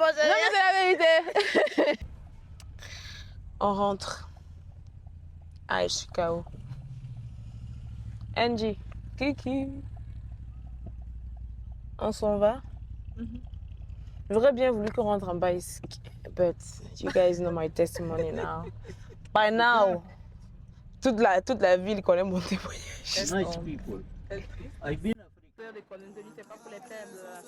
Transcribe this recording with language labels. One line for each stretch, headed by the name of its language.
French: Non, mais c'est la vérité. On rentre. Ah, je suis KO. Angie, Kiki. On s'en va? J'aurais bien voulu qu'on rentre en bas ici.
English: But you guys know my testimony now. By now,
French: toute la ville connaît mon témoignage.
English: Nice people. I've been
French: C'est pas pour les faibles.